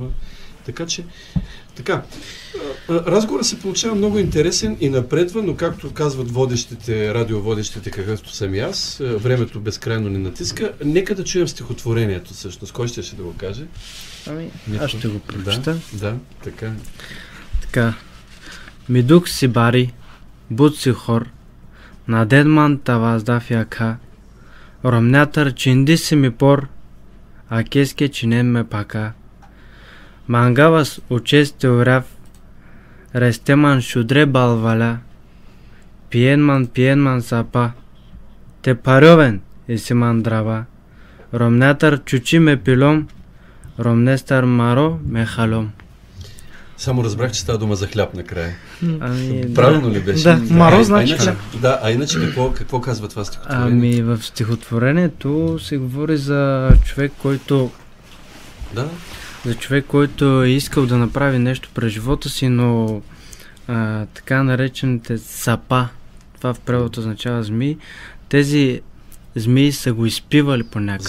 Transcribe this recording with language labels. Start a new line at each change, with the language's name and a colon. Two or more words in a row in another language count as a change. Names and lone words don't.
Bulgarian: Така че, разговорът се получава много интересен и напредва, но както казват радиоводещите, какъвто съм и аз, времето безкрайно ни натиска. Нека да чуем стихотворението всъщност. Кой ще да го каже? Аз ще го прочета. Да, така.
Romany: Мидук си бари, буд си хор, на дедман таваздав яка, ромнятър чинди си ми пор, а кеске чинен ме пака. Мангавас учесте урав, рестеман шудре балваля, пиенман сапа, те паровен и си мандрава, ромнятър чучи ме пилом, ромнестър маро ме халом.
Bulgarian: Само разбрах, че става дума за хляб накрая. Правилно ли беше? Да, маро значи хляб. Иначе какво казва това стихотворение? В стихотворението се говори за човек, който е искал да направи нещо през живота си, но така наречените сапа, това в превод означава змии, тези змии са го изпивали по някакъв